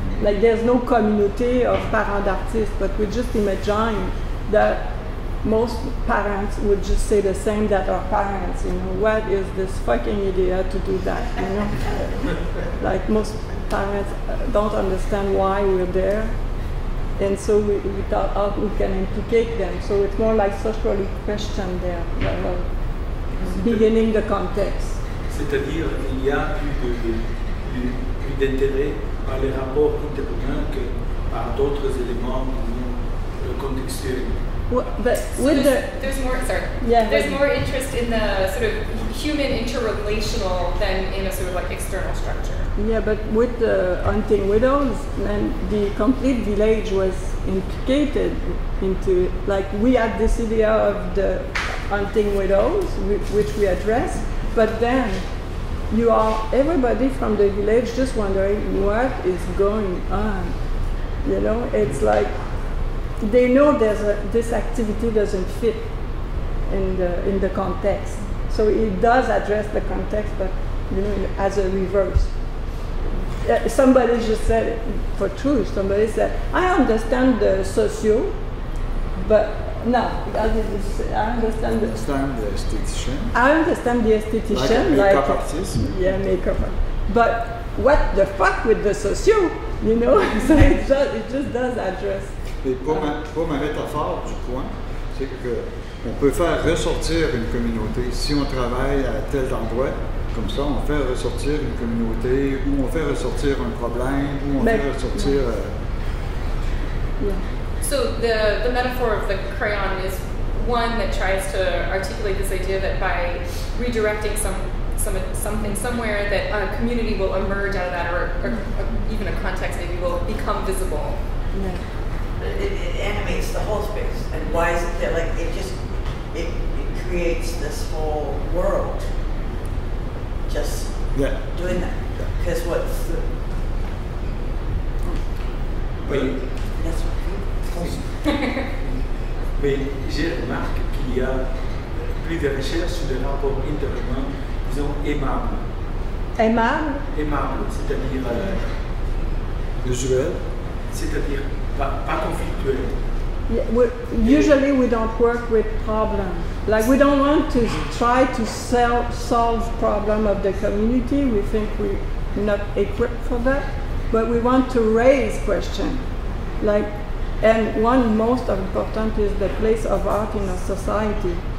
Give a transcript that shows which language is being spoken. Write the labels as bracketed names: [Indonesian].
[English] Like there's no community of parents d'artistes, but we just imagine that most parents would just say the same that our parents, you know, what is this fucking idiot to do that, you know? Like most parents don't understand why we're there, and so we thought how we can implicate them. So it's more like socially questioned there, beginning the context. [French] C'est-à-dire qu'il y a plus d'intérêt par les rapports interhumains que par d'autres éléments contextuels. [English] Well, but So with there's more. Sorry. Yeah, There's but- more interest in the sort of human interrelational than in a sort of like external structure. Yeah, but with the hunting widows, then the complete village was implicated into it. Like we had this idea of the hunting widows, which we addressed, but then you are everybody from the village just wondering what is going on. You know, it's like they know this activity doesn't fit in the context. So it does address the context, but you know, as a reverse. Somebody just said, for truth, somebody said, I understand the socio, but no, I understand the esthétician. I understand the esthetician, Like a makeup artist. Yeah, makeup. But what the fuck with the socio, you know? So it just does address. [French] Et pour ma métaphore du coin, c'est qu'on peut faire ressortir une communauté. Si on travaille à tel endroit, comme ça, on fait ressortir une communauté, ou on fait ressortir un problème, ou on fait ressortir... [English] Yeah. So the metaphor of the crayon is one that tries to articulate this idea that by redirecting something somewhere, that a community will emerge out of that, or even a context maybe will become visible. Yeah. It animates the whole space. And why is it that, like, it creates this whole world just doing that? Because what's the... [French] Oui. [English] That's what [French] Mais j'ai remarqué qu'il y a plus de recherches sur les rapports interhumains, disons, aimables. Aimable? Aimables, c'est-à-dire... Usuel. C'est-à-dire pas conflictuels. [English] Yeah, usually we don't work with problems. Like we don't want to try to solve problem of the community. We think we're not equipped for that. But we want to raise questions. Like, and one most important is the place of art in a society.